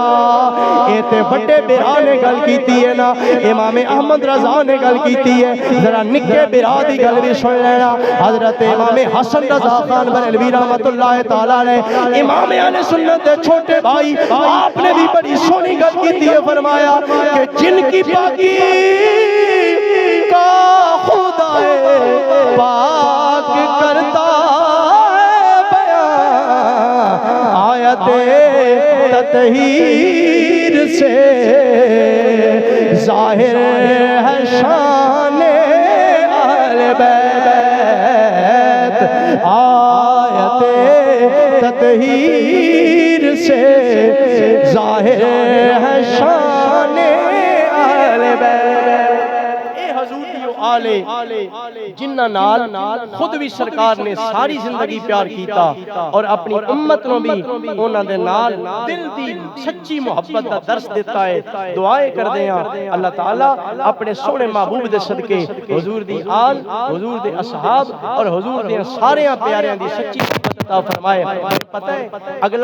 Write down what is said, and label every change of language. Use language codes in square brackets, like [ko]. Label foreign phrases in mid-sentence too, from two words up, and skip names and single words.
[pa] اے تے بڑے برا نے گل کیتی ہے نا، امام احمد رضا نے گل کیتی ہے، ذرا نکے برا دی گل بھی سن لینا۔ حضرت امام حسن رضا خان بریلوی [ar] رحمت اللہ تعالیٰ علیہ [pa] امام اہل سنت دے چھوٹے بھائی، آپ نے بھی بڑی سونی گل کیتی ہے، فرمایا کہ [ur] جن کی پاکی کا خدا پاک کرتا ہے بیان آیت تطہیر سے ظاہر ہے شان اہل بیت، آیت تطہیر سے ظاہر ہے شان اہل بیت۔ [pa] اے حضور دیو آلے جنہ نال خود بھی سرکار نے ساری زندگی پیار کیتا اور اپنی امت نو بھی انہاں دے نال دل دی سچی محبت دا درس دیتا ہے۔ دعائیں کر دے ہیں اللہ تعالیٰ اپنے سونے محبوب دے صدقے حضور دی آل، حضور دے اصحاب اور حضور دے سارے پیاریاں دی سچی محبت عطا فرمائے۔ [ur] پتہ ہے اگلا